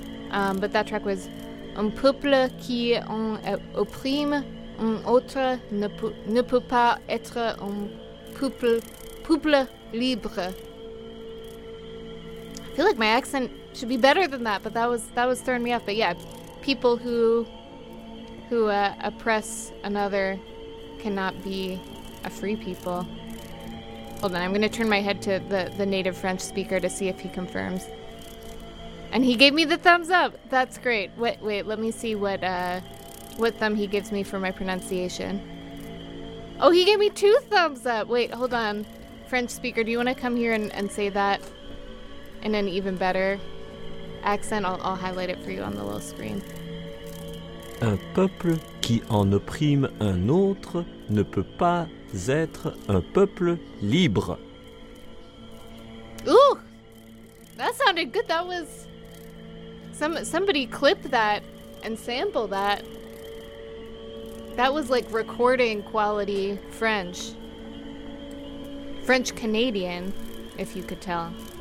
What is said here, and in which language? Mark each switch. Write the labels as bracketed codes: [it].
[en] But that track was [fr] Un peuple qui en opprime un autre ne peut pas être un peuple libre. [en] I feel like my accent should be better than that, but that was throwing me off. But yeah, people who oppress another cannot be a free people. Hold on, I'm going to turn my head to the native French speaker to see if he confirms. And he gave me the thumbs up. That's great. Wait, let me see what thumb he gives me for my pronunciation. Oh, he gave me two thumbs up. Wait, hold on. French speaker, do you want to come here and say that in an even better accent? I'll highlight it for you on the little screen. [fr] Un peuple qui en opprime un autre ne peut pas être un peuple libre. [en] Ooh, that sounded good. That was somebody clip that and sample that. That was like recording quality French Canadian, if you could tell.